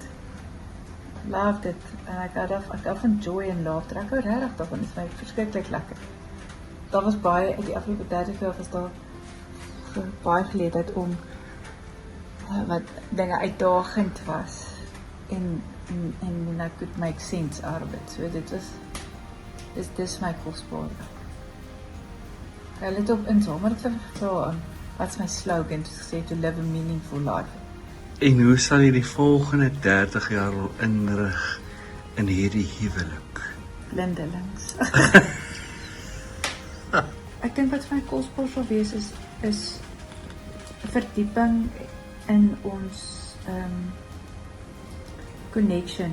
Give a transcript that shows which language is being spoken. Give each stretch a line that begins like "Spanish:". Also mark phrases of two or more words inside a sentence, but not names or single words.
Afrikaans: Love dit. En ek hou van joy en laughter. Ek hou regtig daarvan, dit is my verskriklik lekker. Daar was baie, in die afgelope 30 jaar was daar baie geleentheid om wat dinge uitdagend was en
English: I could make sense out of it.
Afrikaans: So dit is my kosbare. Ek het op in somer het gevra, wat is my slogan, het gesê,
English: to live a meaningful life.
Afrikaans: En hoe sal jy die volgende 30 jaar wil inrig in hierdie huwelik? Blindelings. Ek dink wat vir my kosbaar sal wees is 'n verdieping in ons connection.